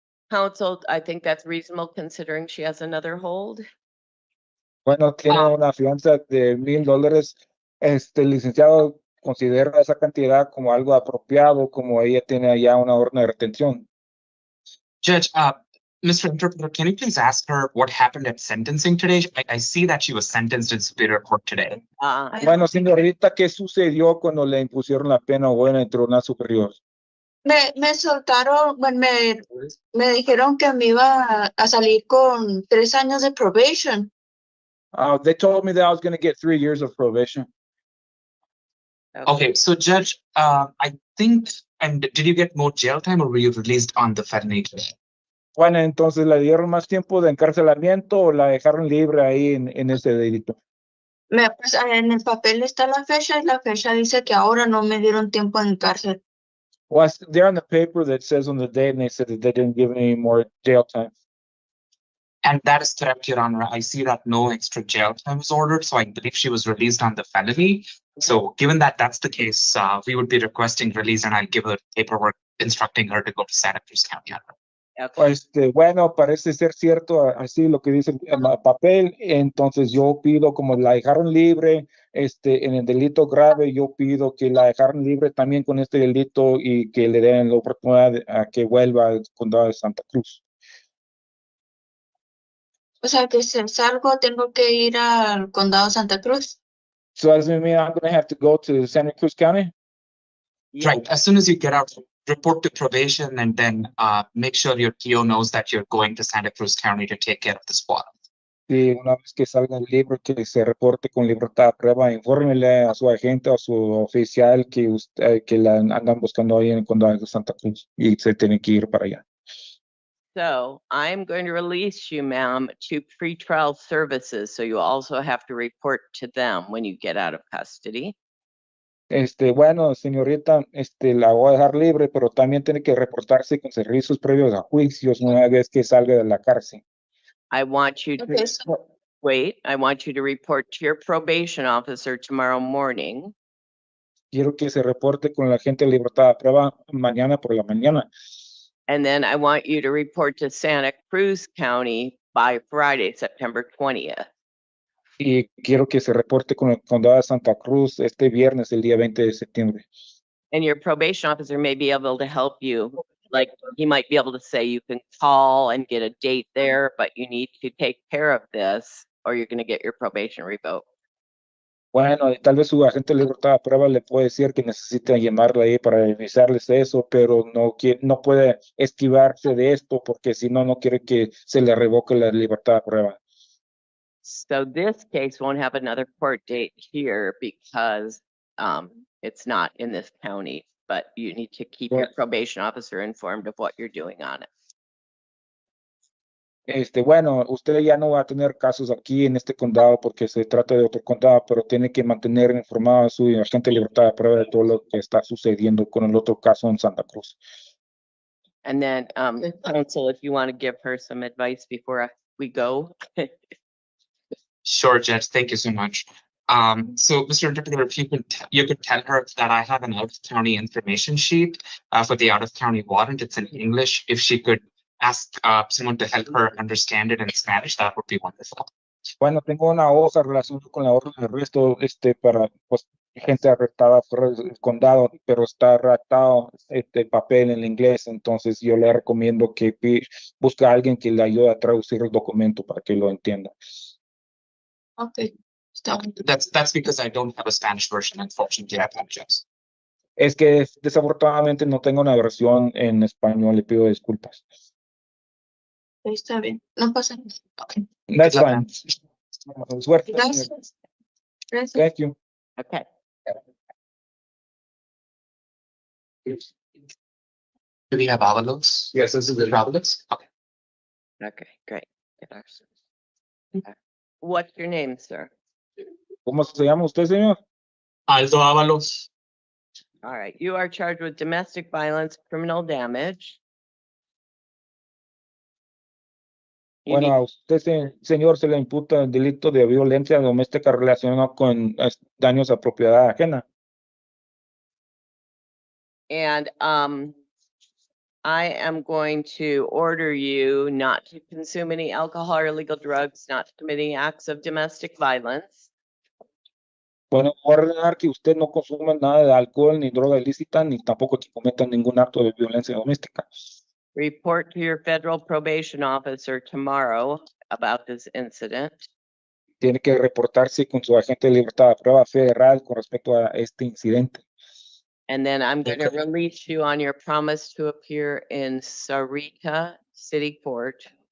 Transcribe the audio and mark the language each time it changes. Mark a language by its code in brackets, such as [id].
[en] Counsel, I think that's reasonable considering she has another hold. [es] Bueno, tiene una fianza de $1,000. Licenciado, ¿considera esa cantidad como algo apropiado, como ella tiene allá una orden de retención? [en] Judge, Mr. Interpreter, can you please ask her what happened at sentencing today? I see that she was sentenced in Superior Court today. [es] Bueno, señorita, ¿qué sucedió cuando le impusieron la pena buena en el Tribunal Superior? Me soltaron, bueno, me dijeron que me iba a salir con 3 años de probation. [en] They told me that I was going to get 3 years of probation. Okay, so Judge, I think, and did you get more jail time or were you released on the felony today? [es] Bueno, entonces, ¿le dieron más tiempo de encarcelamiento o la dejaron libre ahí en ese delito? Pues, en el papel está la fecha y la fecha dice que ahora no me dieron tiempo en cárcel. [en] Was there on the paper that says on the date, and they said that they didn't give any more jail time. And that is correct, Your Honor. I see that no extra jail time was ordered, so I believe she was released on the felony. So given that that's the case, we would be requesting release and I'll give her paperwork instructing her to go to Santa Cruz County. [es] Bueno, parece ser cierto, así lo que dice el papel. Entonces yo pido, como la dejaron libre, en el delito grave, yo pido que la dejaron libre también con este delito y que le den la oportunidad a que vuelva al condado de Santa Cruz. O sea, que si salgo, tengo que ir al condado de Santa Cruz. [en] So does it mean I'm going to have to go to Santa Cruz County? Yeah. Right, as soon as you get out, report to probation and then make sure your TO knows that you're going to Santa Cruz County to take care of this warrant. [es] Y una vez que salga el libro, que se reporte con libertad de prueba, infórmele a su agente o a su oficial que que la andan buscando ahí en el condado de Santa Cruz y se tiene que ir para allá. [en] So I'm going to release you, ma'am, to pretrial services. So you also have to report to them when you get out of custody. [es] Bueno, señorita, la voy a dejar libre, pero también tiene que reportarse con servicios previos a juicios una vez que salga de la cárcel. [en] I want you to Okay, so wait. I want you to report to your probation officer tomorrow morning. [es] Quiero que se reporte con la agente de libertad de prueba mañana por la mañana. [en] And then I want you to report to Santa Cruz County by Friday, September 20th. [es] Y quiero que se reporte con el condado de Santa Cruz este viernes, el día 20 de septiembre. [en] And your probation officer may be able to help you. Like, he might be able to say you can call and get a date there, but you need to take care of this or you're going to get your probation revoked. [es] Bueno, y tal vez su agente de libertad de prueba le puede decir que necesita llamarle ahí para revisarles eso, pero no puede esquivarse de esto porque si no, no quiere que se le revoque la libertad de prueba. [en] So this case won't have another court date here because it's not in this county, but you need to keep your Right. probation officer informed of what you're doing on it. [es] Bueno, usted ya no va a tener casos aquí en este condado porque se trata de otro condado, pero tiene que mantener informado a su agente de libertad de prueba de todo lo que está sucediendo con el otro caso en Santa Cruz. [en] And then, counsel, if you want to give her some advice before we go. Sure, Judge. Thank you so much. So, Mr. Interpreter, if you could tell her that I have an out-of-county information sheet for the out-of-county warrant. It's in English. If she could ask someone to help her understand it in Spanish, that would be wonderful. [es] Bueno, tengo una hoja relacionada con la orden de arresto, para pues, gente arrestada fuera del condado, pero está redactado papel en inglés, entonces yo le recomiendo que busque a alguien que le ayude a traducir el documento para que lo entienda. okay, está bien. [en] That's because I don't have a Spanish version, unfortunately. I apologize. [es] Es que desafortunadamente no tengo una versión en español, le pido disculpas. Está bien, no pasa nada. Okay. [en] That's luck, fine. [es] Suerte. Gracias. Gracias. [en] Thank you. Okay. Do we have Avalos? Yes, this is it. Avalos? Okay. Okay, great. Get our service. What's your name, sir? [es] ¿Cómo se llama usted, señor? Aldo Avalos. [en] All right, you are charged with domestic violence, criminal damage. You [es] Bueno, [en] need- [es] a usted, señor, se le imputa el delito de violencia doméstica relacionado con daños a propiedad ajena. [en] And I am going to order you not to consume any alcohol or illegal drugs, not to commit any acts of domestic violence. [es] Bueno, voy a ordenar que usted no consuma nada de alcohol ni droga ilícita, ni tampoco que cometa ningún acto de violencia doméstica. [en] Report to your federal probation officer tomorrow about this incident. [es] Tiene que reportarse con su agente de libertad de prueba federal con respecto a este incidente. [en] And then I'm going to Okay. release you on your promise to appear in Sarita City Court